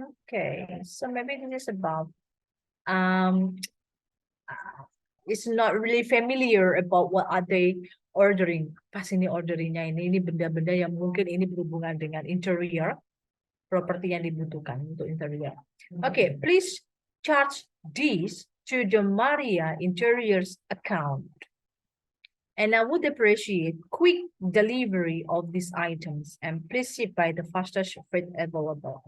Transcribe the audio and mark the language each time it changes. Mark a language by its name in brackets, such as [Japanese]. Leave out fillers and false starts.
[English] Okay, so maybe this is about it's not really familiar about what are they ordering. [Indonesian] Pas ini orderingnya ini benda-benda yang mungkin ini berhubungan dengan interior, properti yang dibutuhkan untuk interior. [English] Okay, please charge these to the Maria Interiors account. And I would appreciate quick delivery of these items and please ship by the fastest freight available.